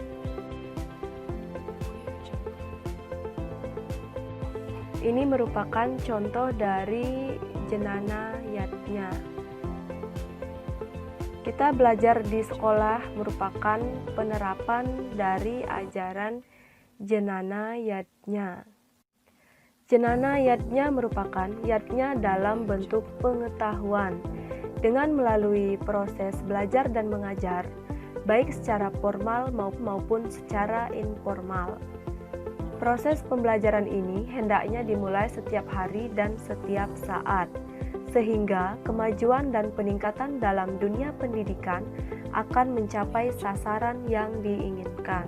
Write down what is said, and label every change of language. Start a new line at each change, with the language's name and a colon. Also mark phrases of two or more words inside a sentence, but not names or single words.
Indonesian: Ini merupakan contoh dari jenana yatnya. Kita belajar di sekolah merupakan penerapan dari ajaran jenana yatnya. Jenana yatnya merupakan yatnya dalam bentuk pengetahuan dengan melalui proses belajar dan mengajar, baik secara formal maupun secara informal. Proses pembelajaran ini hendaknya dimulai setiap hari dan setiap saat, sehingga kemajuan dan peningkatan dalam dunia pendidikan akan mencapai sasaran yang diinginkan.